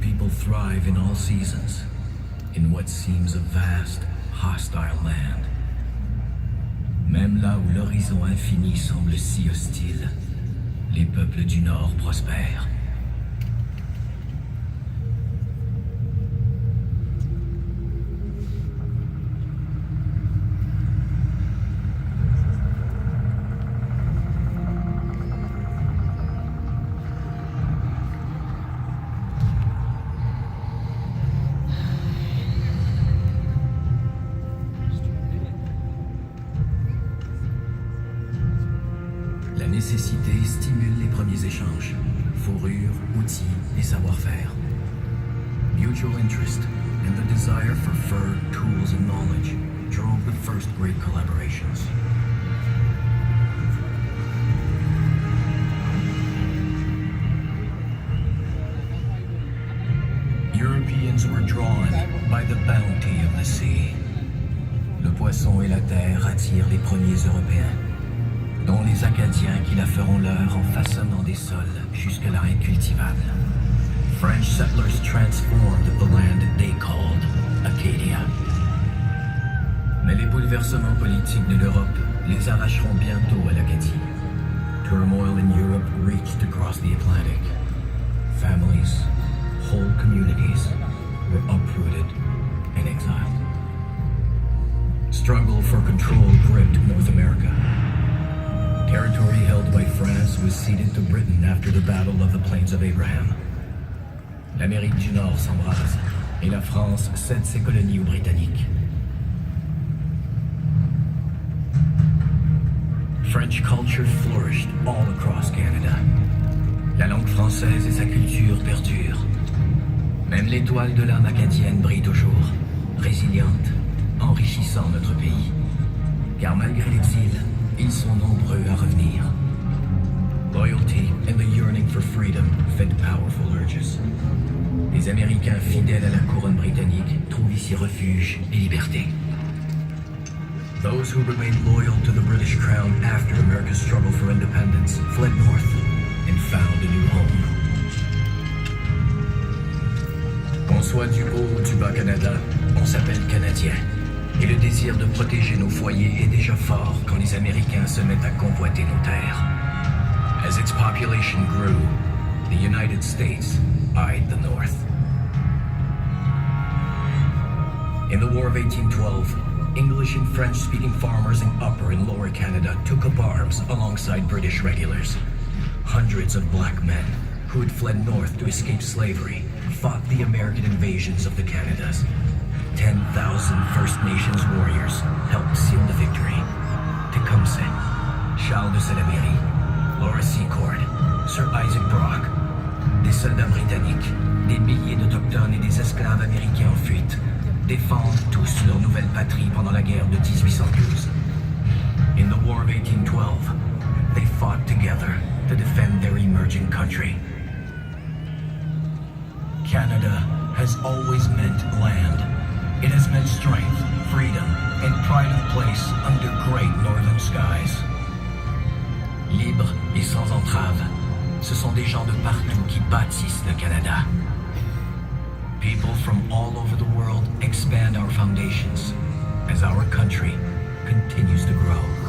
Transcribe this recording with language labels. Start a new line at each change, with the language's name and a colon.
English: Thrive in all seasons, in what seems a vast, hostile land.
French: Même là où l'horizon infini semble si hostile, les peuples du Nord prospèrent. La nécessité stimule les premiers échanges. Fourrure, outils et savoir-faire.
English: Mutual interest and the desire for fur, tools and knowledge drove the first great collaborations. Europeans were drawn by the bounty of the sea.
French: Le poisson et la terre attirent les premiers Européens, dont les Acadiens qui la feront leur en façonnant des sols jusque-là incultivables.
English: French settlers transformed the land they called Acadia.
French: Mais les bouleversements politiques de l'Europe les arracheront bientôt à l'Acadie.
English: Turmoil in Europe reached across the Atlantic. Families, whole communities were uprooted and exiled. Struggle for control gripped North America. Territory held by France was ceded to Britain after the Battle of the Plains of Abraham.
French: L'Amérique du Nord s'embrase et la France cède ses colonies aux Britanniques.
English: French culture flourished all across Canada.
French: La langue française et sa culture perdurent. Même l'étoile de l'âme acadienne brille toujours, résiliente, enrichissant notre pays. Car malgré l'exil, ils sont nombreux à revenir.
English: Loyalty and the yearning for freedom fed powerful urges.
French: Les Américains fidèles à la couronne britannique trouvent ici refuge et liberté.
English: Those who remained loyal to the British crown after America's struggle for independence fled north and found a new home.
French: Qu'on soit du haut ou du bas Canada, on s'appelle Canadien. Et le désir de protéger nos foyers est déjà fort quand les Américains se mettent à convoiter nos terres.
English: As its population grew, the United States eyed the North. In the War of 1812, English and French-speaking farmers in Upper and Lower Canada took up arms alongside British regulars. Hundreds of black men who had fled north to escape slavery fought the American invasions of the Canadas. 10,000 First Nations warriors helped seal the victory.
French: Tecumseh, Charles de Salaberry, Laura Secord, Sir Isaac Brock, des soldats britanniques, des milliers d'Autochtones et des esclaves américains en fuite, défendent tous leur nouvelle patrie pendant la guerre de 1812.
English: In the War of 1812, they fought together to defend their emerging country. Canada has always meant land. It has meant strength, freedom, and pride of place under great northern skies.
French: Libres et sans entrave, ce sont des gens de partout qui bâtissent le Canada.
English: People from all over the world expand our foundations as our country continues to grow.